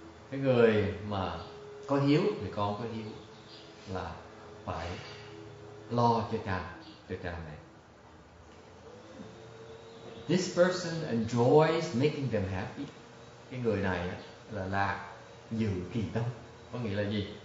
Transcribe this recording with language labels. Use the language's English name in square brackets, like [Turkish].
[Vietnamese] Cái người mà có hiếu, người con có hiếu là phải lo cho cha mẹ. [English] This person enjoys making them happy. [Vietnamese] Cái người này là dự kỳ tâm. Có nghĩa là gì?